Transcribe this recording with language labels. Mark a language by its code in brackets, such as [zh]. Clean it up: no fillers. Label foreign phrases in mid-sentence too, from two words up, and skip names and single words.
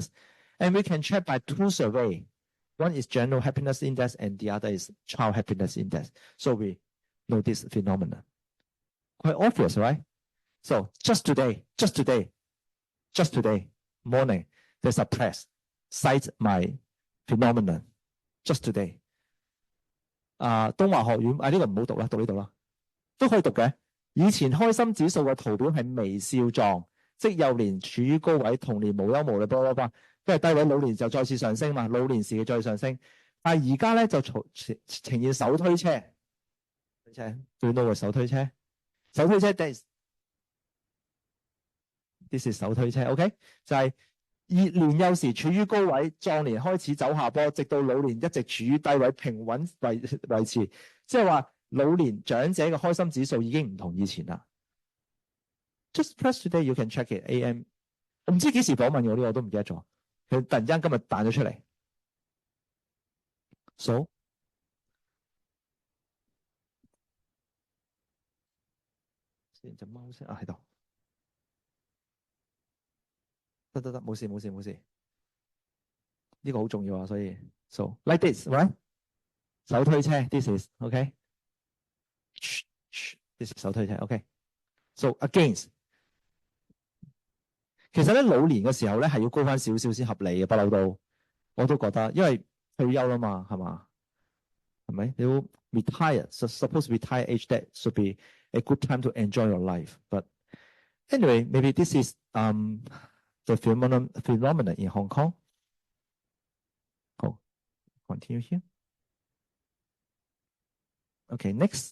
[en] And we can check by two surveys. One is general happiness index and the other is child happiness index. So we know this phenomenon. Quite obvious, right? So just today, morning, there's a press cite my phenomenon. Just today. [yue] 東華學院呢個唔好讀啦，讀呢度啦，都可以讀嘅。以前開心指數嘅圖表係微笑狀，即幼年處於高位，童年無憂無慮，都係低位，老年就再次上升嘛，老年時期再上升。但係而家咧就呈現手推車，最多嘅手推車，手推車 [en] this is [yue] 手推車 ，OK 就係年幼時處於高位，壯年開始走下坡，直到老年一直處於低位，平穩維持。即係話老年長者嘅開心指數已經唔同以前啦。 [en] Just press today, you can check it. AM， [yue] 我唔知幾時訪問我呢個，我都唔記得咗。佢突然間今日彈咗出嚟。So， 先隻貓先喺度。得，冇事。呢個好重要啊，所以 [en] so like this, right？手推車 ，this is OK。this is 手推車 ，OK。So against， [yue] 其實咧老年嘅時候咧係要高翻少少先合理嘅，不嬲都我都覺得，因為退休啦嘛，係嘛？係咪？你要 [en] retire，so suppose retire age that should be a good time to enjoy your life. But anyway, maybe this is the phenomenon in Hong Kong. Oh, continue here. Okay, next.